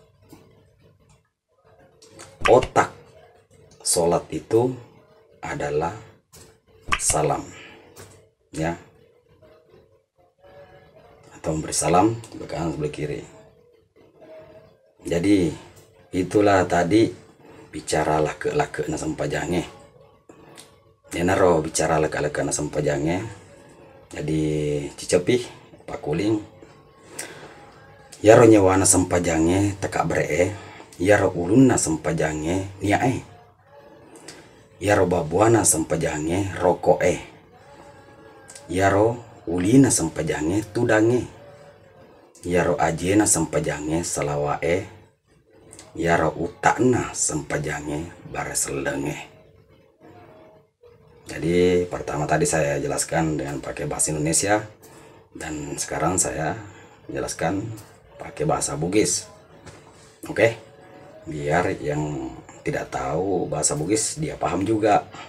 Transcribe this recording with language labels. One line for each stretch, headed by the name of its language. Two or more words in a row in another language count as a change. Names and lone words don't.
Indonesian: Otak sholat itu adalah salam ya, atau memberi salam sebelah kanan sebelah kiri. Jadi itulah tadi
Buginese: bicara lake-lake na sampajange. Nenaro bicara lake-lake na sampajange. Jadi cicepi pakuling. Yaro nyawana sampajange taka beree. Yaro ulunna sampajange niae. Yaro babuana sampajange rokoe. Yaro ulina sampajange tudange. Yaro ajena sampajange salawae. Yaro utakna sempajange baraselenge.
Indonesian: Jadi pertama tadi saya jelaskan dengan pakai bahasa Indonesia, dan sekarang saya jelaskan pakai bahasa Bugis. Oke, biar yang tidak tahu bahasa Bugis dia paham juga.